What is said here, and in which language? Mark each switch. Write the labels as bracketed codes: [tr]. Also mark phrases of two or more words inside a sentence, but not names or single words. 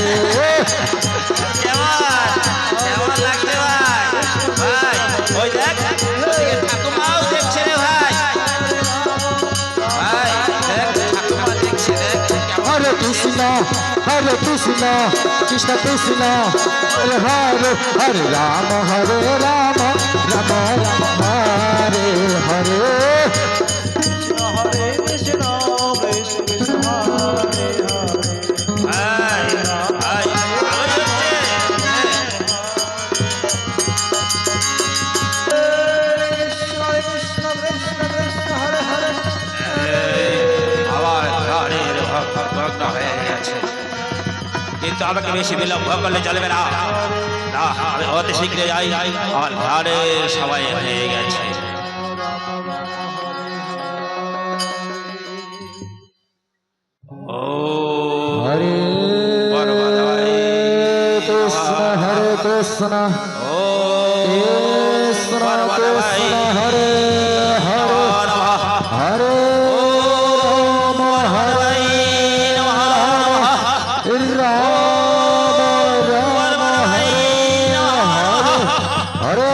[bn] কেমন লাগছে ভাই? ভাই ওই দেখ ঠাকুমাও দেখছে রে ভাই। ভাই দেখ ঠাকুমা দেখছে। [sa] हरे कृष्ण, हरे कृष्ण, कृष्ण कृष्ण, हरे हरे, हरे राम, हरे राम, राम राम, हरे हरे. कृष्ण हरे कृष्ण, कृष्ण कृष्ण हरे हरे. [bn] ভাই ভাই ভালো হচ্ছে। [sa] कृष्ण कृष्ण कृष्ण कृष्ण हरे हरे. [bn] আবার গাড়ির ভগ্ন হয়ে গেছে, কিন্তু আমাকে বেশি বিলম্ব করলে চলবে না। আমি অতি শীঘ্র যাই, আমার গাড়ির সময় হয়ে গেছে। ও [sa] हरे कृष्ण, हरे कृष्ण, ও कृष्ण कृष्ण, हरे हरे, हरे राम, हरे राम, राम हरे हरे, हरे